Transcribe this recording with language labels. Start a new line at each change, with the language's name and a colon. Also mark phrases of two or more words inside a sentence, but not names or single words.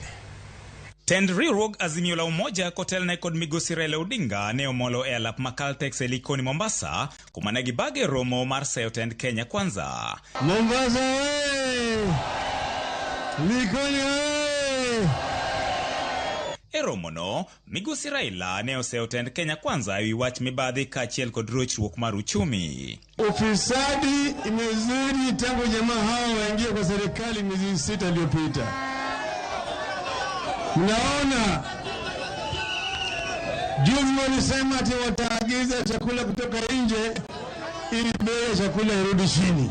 Luo (Kenya and Tanzania): Tend riwruok Azimio la Umoja kotelne kod migosi Raila Odinga ne omolo e alap ma Caltex e Likoni Mombasa kuma ne gibage romo mar seyo tend Kenya Kwanza. Mombasa we! Likoni we! E romono, migosi Raila ne oseyo tend Kenya Kwanza ewi wach mibadhi kaachiel kod rochruok mar uchumi.
Swahili: Ufisadi imezidi tangu jamaa hao waingie kwa serikali miezi 6 iliyopita. Mnaona juzi walisema ati wataagiza chakula kutoka nje ili bei ya chakula irudi chini.